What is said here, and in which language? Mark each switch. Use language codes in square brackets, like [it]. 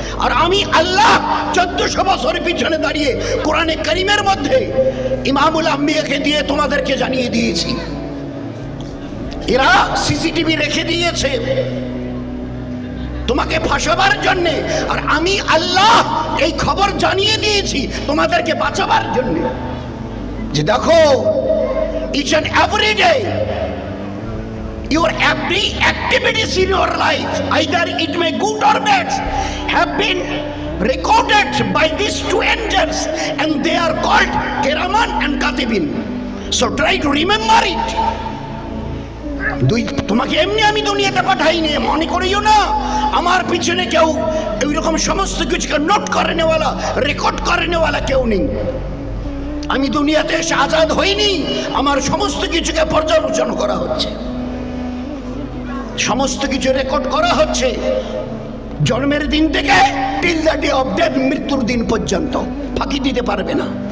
[bn] আর আমি আল্লাহ 1400 বছর পিছনে দাঁড়িয়ে কোরআনে কারীমের মধ্যে ইমামুল আম্বিয়াকে দিয়ে তোমাদেরকে জানিয়ে দিয়েছি। এরা সিসিটিভি রেখে দিয়েছে তোমাকে ফাঁসাবার জন্য, আর আমি আল্লাহ এই খবর জানিয়ে দিয়েছি তোমাদেরকে বাঁচাবার জন্য। যে দেখো, [en] each and every day your every activities in your life, either it may good or bad, have been recorded by these two angels, and they are called Kiraman and Katibin. So try to remember it. [bn] তোমাকে এমনি আমি দুনিয়াতে পাঠাইনি, মনে করিও না আমার পিছনে কেউ এইরকম সমস্ত কিছুকে নোট করে নেওয়ালা, রেকর্ড করে নেওয়ালা কেউ নেই। আমি দুনিয়াতে এসে আজাদ হইনি, আমার সমস্ত কিছুকে পর্যালোচনা করা হচ্ছে, সমস্ত কিছু রেকর্ড করা হচ্ছে, জন্মের দিন থেকে [en] till the day of death, [bn] মৃত্যুর দিন পর্যন্ত। ফাঁকি দিতে পারবে না।